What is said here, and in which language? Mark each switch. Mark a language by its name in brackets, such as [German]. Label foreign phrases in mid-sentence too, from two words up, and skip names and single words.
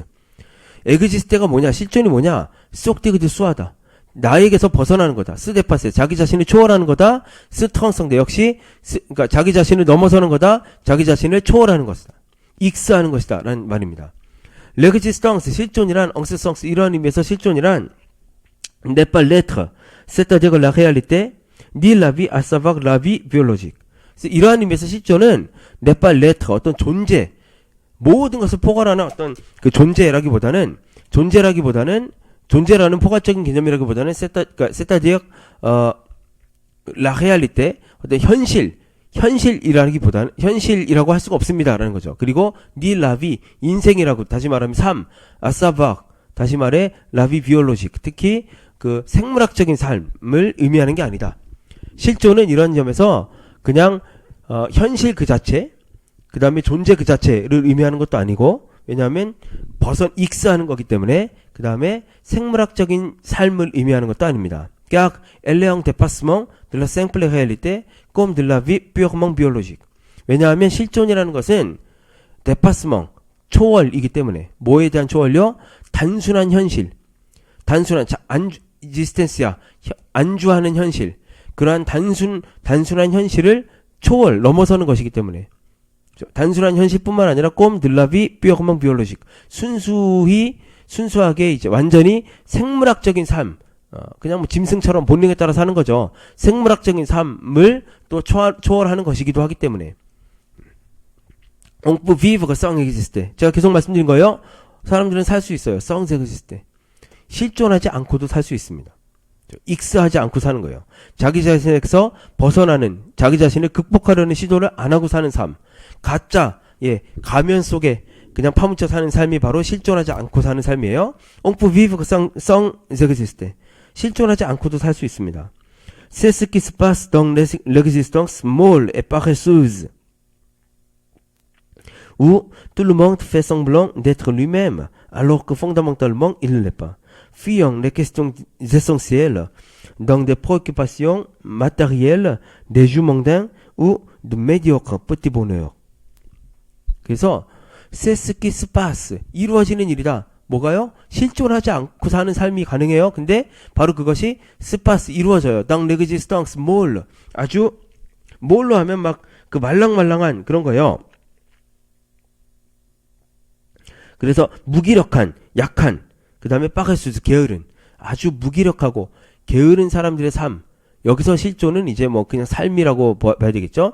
[Korean] 에그지스테가 뭐냐, 실존이 뭐냐, 속디그드 수하다, 나에게서 벗어나는 거다. [French] se dépasser, [Korean] 자기 자신을 초월하는 거다. [French] se transcender, [Korean] 역시 그러니까 자기 자신을 넘어서는 거다. 자기 자신을 초월하는 것이다. 익스하는 것이다 라는 말입니다. 레그지스턴스, 실존이란, [French] en ce sens, [Korean] 이러한 의미에서 실존이란 [French] n'est pas l'être, c'est-à-dire la réalité, ni la vie à savoir la vie biologique. [Korean] 이러한 의미에서 실존은 [French] n'est pas l'être, [Korean] 어떤 존재, 모든 것을 포괄하는 어떤 그 존재라는 존재라는 포괄적인 개념이라기보다는 [French] c'est-à-dire la réalité, [Korean] 어떤 현실이라고 할 수가 없습니다라는 거죠. [French] 그리고 ni la vie, [Korean] 인생이라고, 다시 말하면 삶, [French] à savoir, [Korean] 다시 말해 [French] la vie biologique, [Korean] 특히 그 생물학적인 삶을 의미하는 게 아니다. 실존은 이런 점에서 그냥 현실 그 자체, 그 다음에 존재 그 자체를 의미하는 것도 아니고, 왜냐하면 익스하는 거기 때문에, 그 다음에 생물학적인 삶을 의미하는 것도 아닙니다. [French] car elle est en dépassement de la simple réalité comme de la vie purement biologique. [Korean] 왜냐하면 실존이라는 것은 dépassement, 초월이기 때문에 뭐에 대한 초월요? 단순한 현실, 단순한 existence야, 안주하는 현실, 그러한 단순한 현실을 초월, 넘어서는 것이기 때문에 단순한 현실뿐만 아니라 [French] comme de la vie purement biologique, [Korean] 순수하게 이제 완전히 생물학적인 삶, 그냥 뭐 짐승처럼 본능에 따라 사는 거죠. 생물학적인 삶을 또 초월하는 것이기도 하기 때문에. [French] On peut vivre sans exister. [Korean] 제가 계속 말씀드린 거예요. 사람들은 살 수 있어요. [French] sans exister. [Korean] 실존하지 않고도 살 수 있습니다. 익스하지 않고 사는 거예요. 자기 자신에서 벗어나는, 자기 자신을 극복하려는 시도를 안 하고 사는 삶. 가짜, 가면 속에 그냥 파묻혀 사는 삶이 바로 실존하지 않고 사는 삶이에요. [French] On peut vivre sans exister. [Korean] 실존하지 않고도 살 수 있습니다. [French] C'est ce qui se passe dans l'existence molle et paresseuse, où tout le monde fait semblant d'être lui-même, alors que fondamentalement il ne l'est pas. Fuyant les questions essentielles dans des préoccupations matérielles, des jeux mondains ou de médiocres petits bonheurs. 그래서 c'est ce qui se passe, [Korean] 이루어지는 일이다. 뭐가요? 실존하지 않고 사는 삶이 가능해요. 근데 바로 그것이 [French] se passe, 이루어져요. dans l'existence molle, [Korean] 아주 뭘로 하면 막 그 말랑말랑한 그런 거예요. 그래서 무기력한, 약한, 그 다음에 빠게수스, 게으른, 아주 무기력하고 게으른 사람들의 삶. 여기서 실존은 이제 뭐 그냥 삶이라고 봐야 되겠죠.